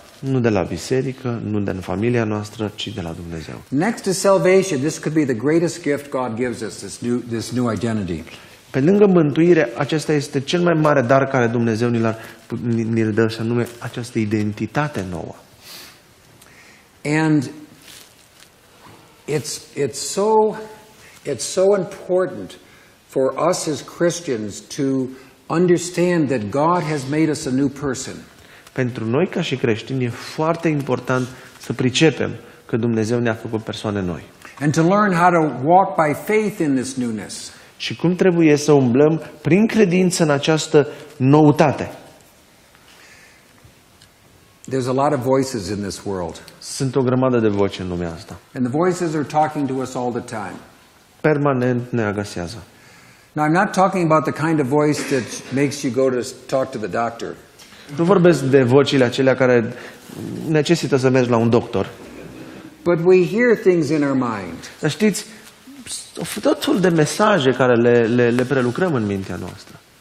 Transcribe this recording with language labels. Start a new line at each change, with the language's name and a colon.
Romanian: Nu de la biserică, nu de la familia noastră, ci de la Dumnezeu.
English: Next to salvation, this could be the greatest gift God gives us, this new identity.
Romanian: Pe lângă mântuire, acesta este cel mai mare dar care Dumnezeu ni-l dă, și anume această identitate nouă.
English: And it's so important for us as Christians to understand that God has made us a new person.
Romanian: Pentru noi ca și creștini e foarte important să pricepem că Dumnezeu ne-a făcut persoane noi.
English: And to learn how to walk by faith in this newness.
Romanian: Și cum trebuie să umblăm prin credință în această noutate.
English: There's a lot of voices in this world.
Romanian: Sunt o grămadă de voci în lumea asta.
English: And the voices are talking to us all the time.
Romanian: Permanent ne agasează.
English: Now, I'm not talking about the kind of voice that makes you go to talk to the doctor.
Romanian: Nu vorbesc de vocile acelea care necesită să mergi la un doctor.
English: But we hear things in our mind.
Romanian: Dar știți, tot felul de mesaje care le prelucrăm în mintea noastră.